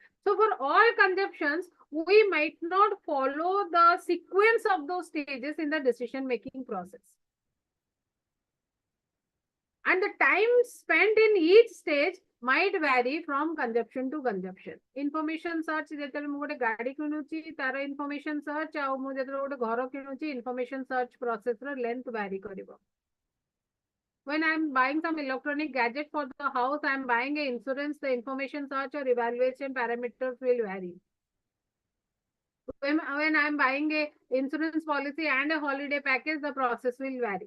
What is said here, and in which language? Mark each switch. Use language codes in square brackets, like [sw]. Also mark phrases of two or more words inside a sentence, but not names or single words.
[en] So for all consumptions, we might not follow the sequence of those stages in the decision-making process. And the time spent in each stage might vary from consumption to consumption. Information search, [or] ଯେତେବେଳେ ମୁଁ ଗୋଟେ ଗାଡି କିଣୁଛି ତାର [en] information search [or] ଆଉ ମୁଁ ଯେତେବେଳେ ଗୋଟେ ଘର କିଣୁଛି [en] information search process [or] ର [en] length vary [or] କରିବ. [en] When I'm buying some electronic gadget for the house, I'm buying a insurance, the information search or evaluation parameters will vary. When I'm buying a insurance policy and a holiday package, the process will vary.